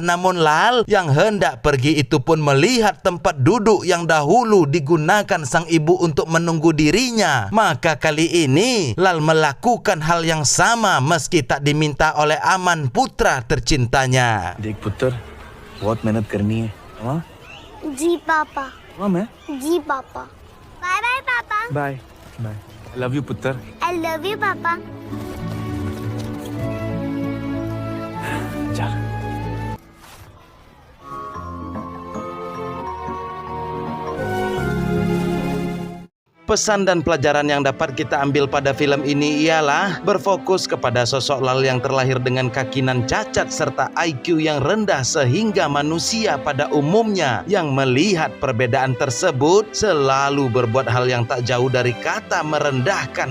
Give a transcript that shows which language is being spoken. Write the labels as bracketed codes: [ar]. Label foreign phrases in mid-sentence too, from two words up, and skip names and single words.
[id] Namun Lal yang hendak pergi itu pun melihat tempat duduk yang dahulu digunakan sang ibu untuk menunggu dirinya. Maka kali ini Lal melakukan hal yang sama meski tak diminta oleh Aman, putra tercintanya. [hi] देख पुत्र, बहुत मेहनत करनी है। हाँ जी पापा। हाँ मैं जी पापा। [en] bye bye [hi] पापा। [en] Bye bye. I love you पुत्र। I love you पापा। [hi] चल। [id] Pesan dan pelajaran yang dapat kita ambil pada film ini ialah berfokus kepada sosok Lal yang terlahir dengan kaki nan cacat serta IQ yang rendah, sehingga manusia pada umumnya yang melihat perbedaan tersebut selalu berbuat hal yang tak jauh dari kata merendahkan.